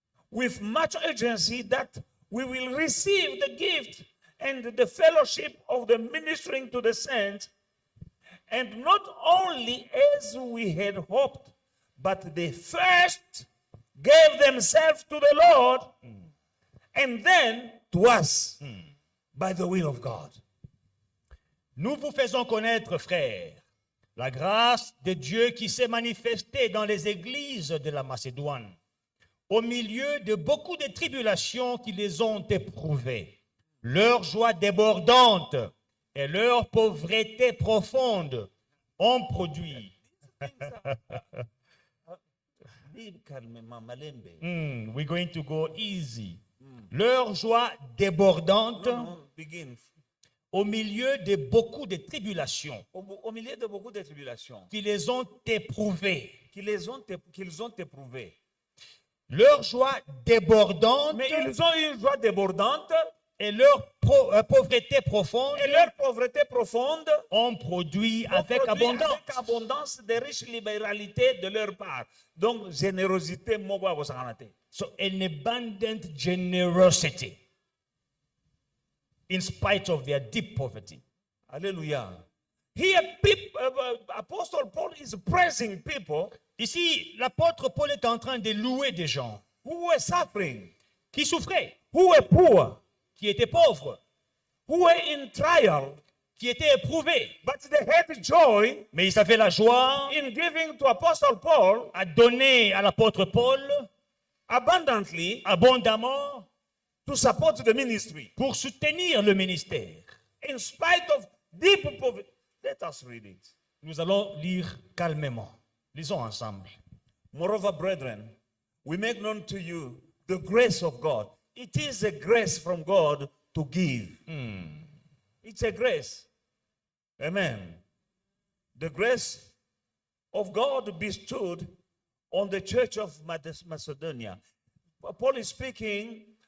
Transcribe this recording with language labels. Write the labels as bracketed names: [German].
[English] with much urgency that we will receive the gift and the fellowship of the ministering to the saints, and not only as we had hoped, but they first gave themselves to the Lord and then to us by the will of God. [French] Nous vous faisons connaître, frères, la grâce de Dieu qui s'est manifestée dans les églises de la Macédoine, au milieu de beaucoup de tribulations qui les ont éprouvées. Leur joie débordante et leur pauvreté profonde ont produit. [English] We're going to go easy. [French] Leur joie débordante [English] Begin. [French] au milieu de beaucoup de tribulations Au milieu de beaucoup de tribulations qui les ont éprouvées. qu'ils ont éprouvées. Leur joie débordante Mais ils ont eu une joie débordante et leur pauvreté profonde et leur pauvreté profonde ont produit ont avec produit abondance. avec abondance de riches libéralités de leur part. Donc, générosité, mogo à vos sanganate. [English] So an abundant generosity in spite of their deep poverty. [French] Alléluia. [English] Here, Apostle Paul is praising people [French] Ici, l'apôtre Paul est en train de louer des gens [English] who were suffering, [French] qui souffraient, [English] who were poor, [French] qui étaient pauvres, [English] who were in trial, [French] qui étaient éprouvés. [English] but they had joy [French] Mais ils avaient la joie [English] in giving to Apostle Paul [French] à donner à l'apôtre Paul [English] abundantly [French] abondamment [English] to support the ministry [French] pour soutenir le ministère. [English] in spite of deep poverty. Let us read it. [French] Nous allons lire calmement. Lisons ensemble. [English] Moreover, brethren, we make known to you the grace of God. It is a grace from God to give. It's a grace. Amen. The grace of God bestowed on the church of Macedonia. Paul is speaking